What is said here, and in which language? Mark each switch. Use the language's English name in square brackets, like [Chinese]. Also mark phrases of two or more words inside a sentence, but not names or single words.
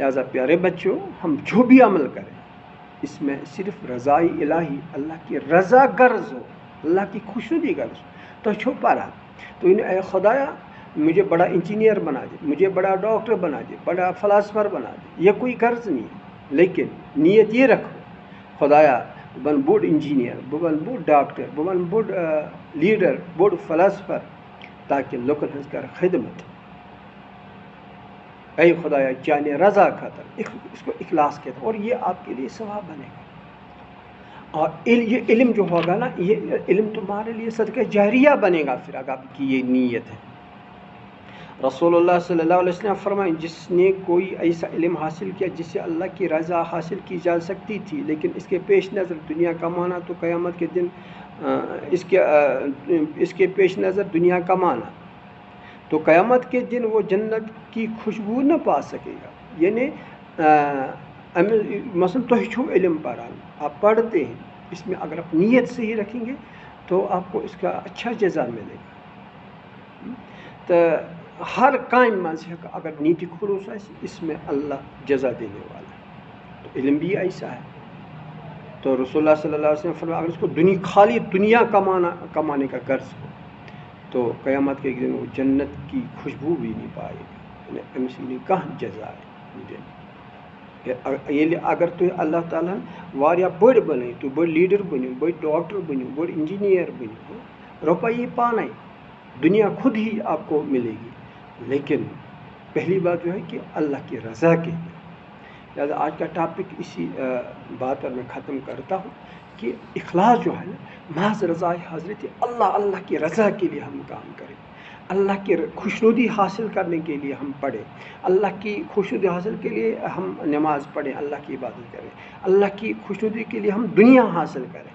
[Urdu] لہٰذا پیارے بچوں، ہم جو بھی عمل کریں اس میں صرف رضائی الہی، اللہ کی رضا غرض ہو، اللہ کی خوشنودی غرض ہو، تو چھپا رہا، تو اے خدایا مجھے بڑا انجینئر بنا دے، مجھے بڑا ڈاکٹر بنا دے، بڑا فلاسفر بنا دے، یہ کوئی غرض نہیں ہے، لیکن نیت یہ رکھو [Kashmiri] خدایا بہٕ بنہٕ بوٚڑ انجیٖنیر، بہٕ بنہٕ بوٚڑ ڈاکٹر، بہٕ بنہٕ بوٚڑ لیٖڈر، بوٚڑ فلاسفر، تاکہ لُکن ہٕنٛز کرٕ خدمت. اے خدایا چانہِ رضا خاطر، [Urdu] اس کو اخلاص کہتے ہیں، اور یہ آپ کے لیے ثواب بنے گا. اور یہ علم جو ہوگا نا، یہ علم تمہارے لیے صدقہ جاریہ بنے گا پھر، اگر آپ کی یہ نیت ہے. رسول اللہ صلی اللہ علیہ وسلم فرمائیں، جس نے کوئی ایسا علم حاصل کیا جس سے اللہ کی رضا حاصل کی جا سکتی تھی، لیکن اس کے پیش نظر دنیا کمانا، تو قیامت کے دن اس کے پیش نظر دنیا کمانا، تو قیامت کے دن وہ جنت کی خوشبو نہ پا سکے گا. [Kashmiri] یعنی مثلاً تُہۍ چھو علم پران، [Urdu] آپ پڑھتے ہیں، اس میں اگر آپ نیت صحیح رکھیں گے تو آپ کو اس کا اچھا جزا ملے گا. [Kashmiri] تو ہر کامہِ منٛز ہیٚکہِ اگر نیتِ خلوص آسہِ، [Urdu] اس میں اللہ جزا دینے والا ہے. تو علم بھی ایسا ہے. تو رسول اللہ صلی اللہ علیہ وسلم فرمایا، اگر اس کو خالی دنیا کمانے کا غرض ہو تو قیامت کے دن وہ جنت کی خوشبو بھی نہیں پائے گا. [Kashmiri] امس کانٛہہ جزا ییٚلہِ اگر تُہۍ اللہ تعالیٰ ہن واریاہ بٔڑ بنٲیِو، تُہۍ بٔڑ لیٖڈر بٔنِو، بٔڑ ڈاکٹر بٔنِو، بٔڑ انجینئر بٔنِو، روپیے پانے [Urdu] دنیا خود ہی آپ کو ملے گی. لیکن پہلی بات جو ہے کہ اللہ کی رضا کے لیے. لہٰذا آج کا ٹاپک اسی بات پر میں ختم کرتا ہوں کہ اخلاص جو ہے نا، محض رضا حضرت اللہ کی رضا کے لیے ہم کام کریں، اللہ کی خوشنودی حاصل کرنے کے لیے ہم پڑھیں، اللہ کی خوشنودی حاصل کے لیے ہم نماز پڑھیں، اللہ کی عبادت کریں، اللہ کی خوشنودی کے لیے ہم دنیا حاصل کریں.